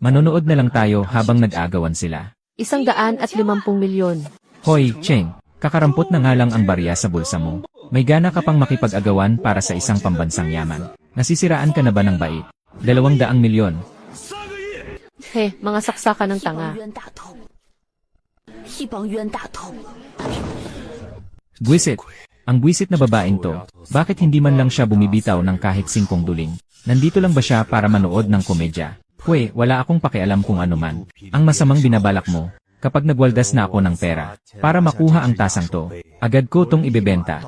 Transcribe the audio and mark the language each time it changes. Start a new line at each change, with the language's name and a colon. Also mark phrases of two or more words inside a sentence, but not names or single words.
Filipino: Manonood na lang tayo habang nag-agawan sila. 150 milyon. Hoy, Cheng, kakarampot na nga lang ang barya sa bulsa mo. May gana ka pang makipag-agawan para sa isang pambansang yaman. Nasisiraan ka na ba ng bait? 200 milyon.
Chinese: 3 个亿， He,
Filipino: mga saksakan ng
Chinese: 一帮
Filipino: tanga.
Chinese: 冤大头，一帮冤大头。
Filipino: Buwisit. Ang buwisit na babaeng to, bakit hindi man lang siya bumibitaw ng kahit 5 duling? Nandito lang ba siya para manood ng komedya? Pwe, wala akong pakialam kung ano man. Ang masamang binabalak mo, kapag nagwaldas na ako ng pera, para makuha ang tasang to, agad ko tong ibebenta.